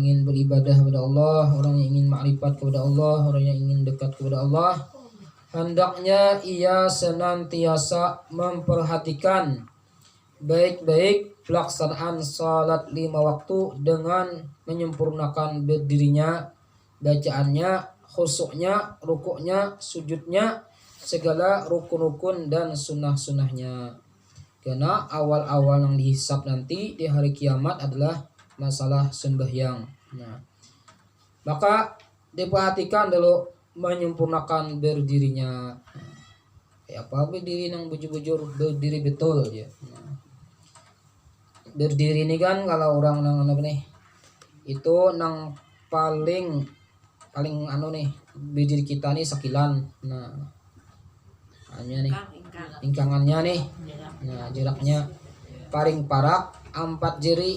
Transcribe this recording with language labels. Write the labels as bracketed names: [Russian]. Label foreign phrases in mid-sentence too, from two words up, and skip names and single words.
[Indonesian] ingin beribadah kepada Allah, orang yang ingin makrifat kepada Allah, orang yang ingin dekat kepada Allah, hendaknya ia senantiasa memperhatikan baik-baik pelaksanaan salat 5 waktu dengan menyempurnakan berdirinya, bacaannya, khusyuknya, rukuknya, sujudnya, segala rukun-rukun dan sunnah-sunnahnya. Karena awal-awal yang dihisab nanti di hari kiamat adalah masalah sembahyang. Nah, maka diperhatikan dulu menyempurnakan berdirinya. [Banjar] Kayak apa berdiri yang bujur-bujur, berdiri betul aja. Nah, berdiri ini kan kalau orang nang apa nih, itu nang paling anu nih, berdiri kita nih sekilan. Nah, hanya nih ingkangannya nih, nah jaraknya paling parak 4 jari.